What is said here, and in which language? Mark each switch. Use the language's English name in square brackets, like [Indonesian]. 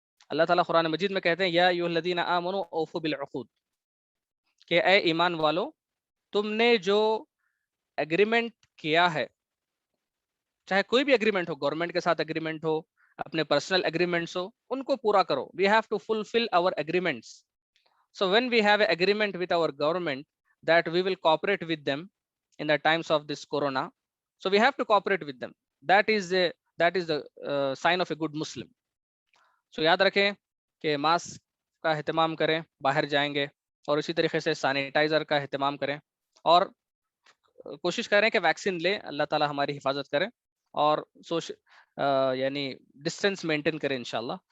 [Urdu] اللہ تعالیٰ قرآن مجید میں کہتے ہیں [Arabic] یا ایھا الذین آمنوا اوفوا بالعقود، [Urdu] کہ اے ایمان والو تم نے جو ایگریمنٹ کیا ہے، چاہے کوئی بھی ایگریمنٹ ہو، گورنمنٹ کے ساتھ ایگریمنٹ ہو، اپنے پرسنل ایگریمنٹس ہو، ان کو پورا کرو. [English] We have to fulfil our agreements. So when we have an agreement with our government that we will cooperate with them in the times of this corona, so we have to cooperate with them. That is the sign of a good Muslim. [Urdu] So یاد رکھیں کہ mask کا اہتمام کریں باہر جائیں گے، اور اسی طریقے سے سینیٹائزر کا اہتمام کریں، اور کوشش کریں کہ ویکسین لیں. اللہ تعالیٰ ہماری حفاظت کریں، اور یعنی ڈسٹینس مینٹین کریں انشاءاللہ.